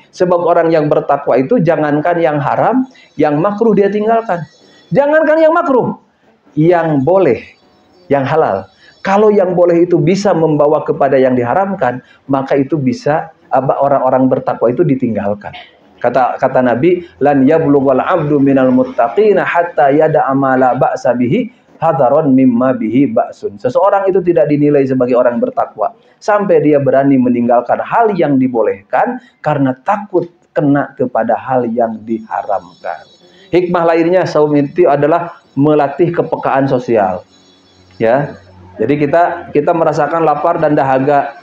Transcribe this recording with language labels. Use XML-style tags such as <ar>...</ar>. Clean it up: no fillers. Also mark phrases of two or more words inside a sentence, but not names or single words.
<id>Sebab orang yang bertakwa itu jangankan yang haram, yang makruh dia tinggalkan. Jangankan yang makruh, yang boleh, yang halal. Kalau yang boleh itu bisa membawa kepada yang diharamkan, maka itu bisa orang-orang bertakwa itu ditinggalkan. Kata Nabi,</id> <ar>لن يبلغ العبد من المتقين حتى يدع ما لا بأس به حذرا مما به بأس.</ar> <id>Seseorang itu tidak dinilai sebagai orang bertakwa sampai dia berani meninggalkan hal yang dibolehkan karena takut kena kepada hal yang diharamkan. Hikmah lainnya saum itu adalah melatih kepekaan sosial. Ya. Jadi kita merasakan lapar dan dahaga.</id>